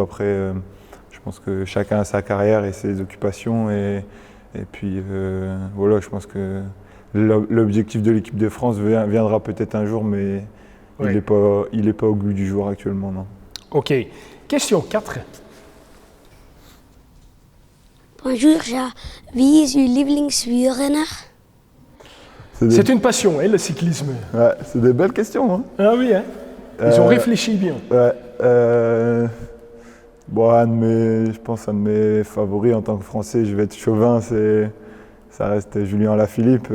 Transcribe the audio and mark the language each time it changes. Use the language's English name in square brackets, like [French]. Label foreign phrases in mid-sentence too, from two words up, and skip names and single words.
[French] Après, je pense que chacun a sa carrière et ses occupations et puis voilà, je pense que l'objectif de l'équipe de France viendra peut-être un jour, mais Oui. il n'est pas au goût du jour actuellement, non. Ok. Question 4. Bonjour, [Dutch] ja. Wie is uw lievelingswielrenner? [French] C'est une passion, hein, le cyclisme. Ouais, c'est des belles questions. Hein. Ah oui, hein. Ils ont Euh, réfléchi bien. Ouais, bon, je pense un de mes favoris en tant que Français, je vais être chauvin, ça reste Julien Alaphilippe.